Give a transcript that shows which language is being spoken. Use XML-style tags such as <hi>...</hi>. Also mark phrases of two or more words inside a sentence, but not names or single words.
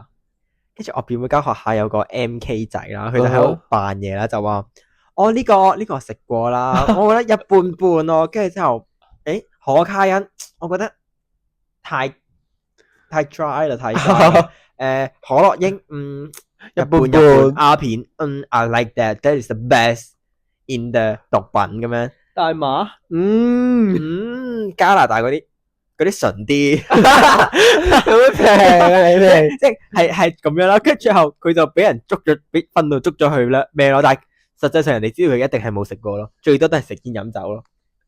<yue>跟住我表妹間學校有個 MK 仔啦，佢就喺度扮嘢啦，就話我呢個我食過啦，我覺得一般般咯。跟住之後，可卡因，我覺得太 dry 啦，太 dry 啦。可樂英，一般。鴉片，</yue> <en>I like that is the best in the</en> <yue>毒品咁樣。大麻，加拿大嗰啲純啲，好平啊你哋，即係咁樣啦。跟住之後佢就俾人捉咗，俾訓到捉咗去啦咩咯。但係實際上人哋知道佢一定係冇食過咯，最多都係食煙飲酒咯。</yue>